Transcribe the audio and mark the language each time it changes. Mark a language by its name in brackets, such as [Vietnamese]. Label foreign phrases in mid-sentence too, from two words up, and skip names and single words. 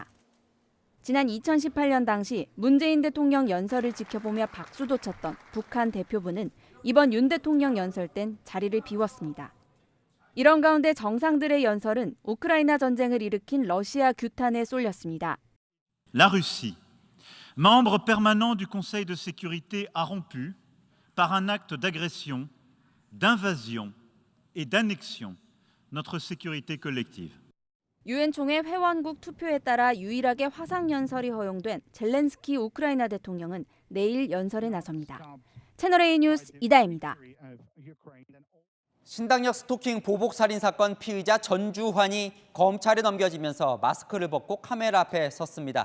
[Korean] 지난 2018년 당시 문재인 대통령 연설을 지켜보며 박수도 쳤던 북한 대표부는 이번 윤 대통령 연설 땐 자리를 비웠습니다. 이런 가운데 정상들의 연설은 우크라이나 전쟁을 일으킨 러시아 규탄에 쏠렸습니다. [French] La Russie, membre permanent du Conseil de sécurité, a rompu par un acte d'agression, d'invasion et d'annexion notre sécurité collective. [Korean] 유엔 총회 회원국 투표에 따라 유일하게 화상 연설이 허용된 젤렌스키 우크라이나 대통령은 내일 연설에 나섭니다. 채널A 뉴스 이다혜입니다. 신당역 스토킹 보복 살인 사건 피의자 전주환이 검찰에 넘겨지면서 마스크를 벗고 카메라 앞에 섰습니다.